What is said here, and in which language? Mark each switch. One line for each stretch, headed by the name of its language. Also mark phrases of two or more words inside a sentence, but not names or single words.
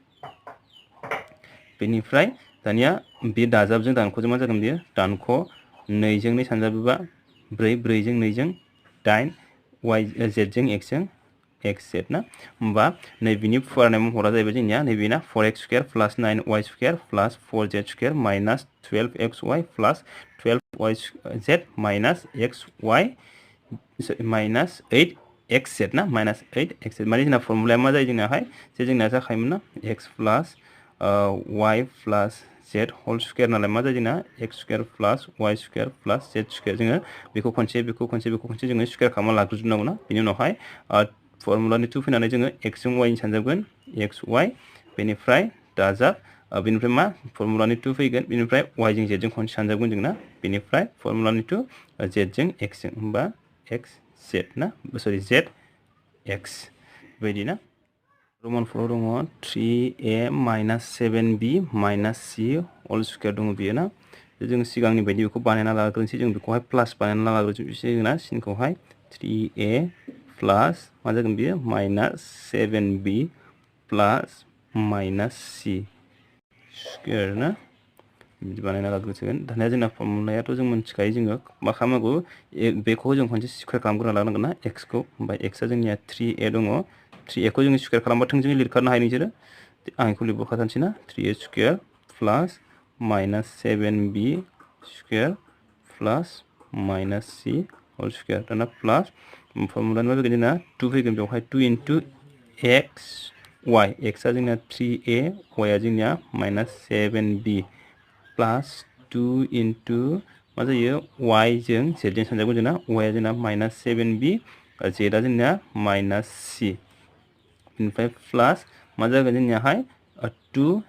Bodo: बेनिफ्राय दानिया बे दाजाबजों दानख'जों मा जागोन बियो दानख' 2 जों 2 सानजाबोबा 4 4 जों 2 जों 8 z जों x जों xz ना होमबा नैबेनि फुवारनाय महरा जाहैबाय जोंनिया नैबेना
English: 4x square plus 9y square plus 4z square minus 12xy plus 12yz minus xy
Bodo: माइनस 8xz ना माइनस 8xz माने जोंना फर्मुलाया मा जायो जोंनाहाय जे जोंना जाखायोमोन ना
English: x plus y plus z whole square
Bodo: नालाय मा जायो जोंना
English: x square plus y square plus z square
Bodo: जोङो बेखौ खनसे जोङो स्क्वायर खालामना लाग्रोजोबनांगौ ना बेनि उनावहाय फर्मुलानि 2 फैनानै जोङो x जों y नि सानजाबगोन xy बेनिफ्राय दाजाब बेनिफ्राय मा फर्मुलानि 2 फैगोन बेनिफ्राय y जों z जों खनसे सानजाबगोन जोंना बेनिफ्राय फर्मुलानि 2 z जों x जों होमबा x z ना सरि z x बेबायदि ना रोमान 4 दङ
English: 3a minus 7b minus c whole square
Bodo: दङ बियो ना जों सिगांनि बायदि बेखौ बानायना लाग्रोनोसै जों बेखौहाय प्लास बानायना लाग्रोनोसै जोंना सिनखौहाय 3a प्लस मा जागोन बियो
English: minus 7b plus minus c square
Bodo: ना बिदि बानायना लाग्रोसिगोन दानिया जोंना फर्मुलायाथ' जों मिथिखायो जोङो मा खालामनांगौ बेखौ जों खनसे स्क्वायर खालामग्रोना लानांगोन ना x खौ ओमफ्राय x आ जोंनिया 3a दङ 3a खौ जों स्क्वायर खालामबा थोंजोङै लिरखानो हायो नोंसोरो आं बेखौ लिरबोखानोसै ना
English: 3a square plus minus 7b square plus minus c whole square
Bodo: दाना प्लस फर्मुलानि मा फैगोन जोंना 2 फैगोन बेवहाय 2 into x y x आ जोंना 3a y आ जोंनिया
English: minus 7b plus 2 into
Bodo: मा जायो y जों z जों सानजागोन जोंना y आ जोंना माइनस 7b z आ जोंना माइनस c बेनिफ्राय प्लस मा जागोन जोंनियाहाय 2